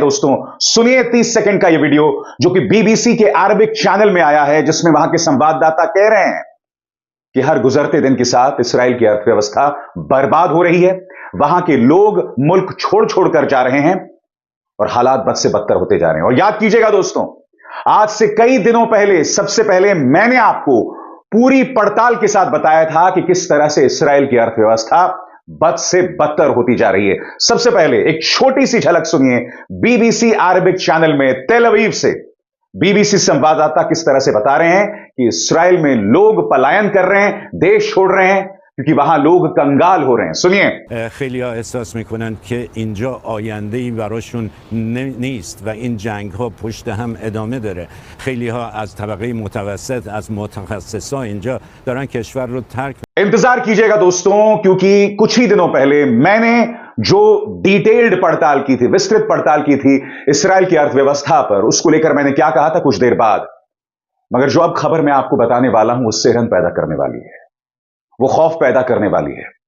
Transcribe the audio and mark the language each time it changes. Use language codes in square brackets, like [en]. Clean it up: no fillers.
[hi] दोस्तों सुनिए 30 सेकंड का यह वीडियो जो कि बीबीसी के अरबिक चैनल में आया है, जिसमें वहां के संवाददाता कह रहे हैं कि हर गुजरते दिन के साथ इसराइल की अर्थव्यवस्था बर्बाद हो रही है, वहां के लोग मुल्क छोड़ छोड़ कर जा रहे हैं और हालात बद से बदतर होते जा रहे हैं। और याद कीजिएगा दोस्तों, आज से कई दिनों पहले, सबसे पहले मैंने आपको पूरी पड़ताल के साथ बताया था कि किस तरह से इसराइल की अर्थव्यवस्था बद से बदतर होती जा रही है। सबसे पहले एक छोटी सी झलक सुनिए बीबीसी अरबिक चैनल में तेल अवीव से बीबीसी संवाददाता किस तरह से बता रहे हैं कि इसराइल में लोग पलायन कर रहे हैं, देश छोड़ रहे हैं, क्योंकि वहां लोग कंगाल हो रहे हैं। सुनिए। [fa] خیلی ها احساس میکنند که اینجا آینده‌ای براشون نیست و این جنگ ها پشت هم ادامه داره. خیلی ها از طبقه متوسط، از متخصصا اینجا دارن کشور رو ترک. [hi] इंतजार कीजिएगा दोस्तों, क्योंकि कुछ ही दिनों पहले मैंने जो डिटेल्ड पड़ताल की थी, विस्तृत पड़ताल की थी इसराइल की अर्थव्यवस्था पर, उसको लेकर मैंने क्या कहा था कुछ देर बाद, मगर जो अब खबर मैं आपको बताने वाला हूं उससे रन पैदा करने वाली है, वो खौफ पैदा करने वाली है।